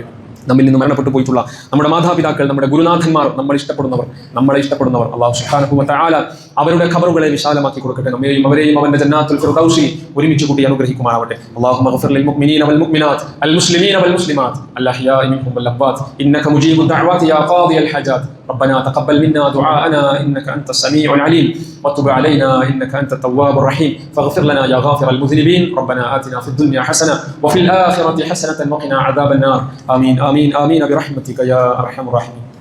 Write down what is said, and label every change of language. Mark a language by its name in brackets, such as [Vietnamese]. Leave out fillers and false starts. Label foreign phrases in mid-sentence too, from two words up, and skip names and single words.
[Malayalam] നമ്മിൽ നിന്ന് മരണപ്പെട്ടു പോയിട്ടുള്ള നമ്മുടെ മാതാപിതാക്കൾ, നമ്മുടെ ഗുരുനാഥന്മാർ, നമ്മളെ ഇഷ്ടപ്പെടുന്നവർ [Arabic] الله سبحانه وتعالى [Malayalam] അവരുടെ ഖബറുകളെ വിശാലമാക്കി കൊടുക്കട്ടെ. നമ്മെയും അവരെയും അവന്റെ ജന്നാത്തുൽ ഫിർദൗസിൽ ഒരുമിച്ച് കൂട്ടി അനുഗ്രഹിക്കുമാറാവട്ടെ. [Arabic] اللهم اغفر للمؤمنين والمؤمنات المسلمين والمسلمات الأحياء منهم والأموات إنك مجيب الدعوات يا قاضي الحاجات ربنا تقبل منا دعاءنا إنك أنت السميع العليم وتب علينا إنك أنت التواب الرحيم فاغفر لنا يا غافر المذنبين ربنا آتنا في الدنيا حسنة وفي الآخرة حسنة وقنا عذاب النار آمين آمين آمين برحمتك يا أرحم الراحمين.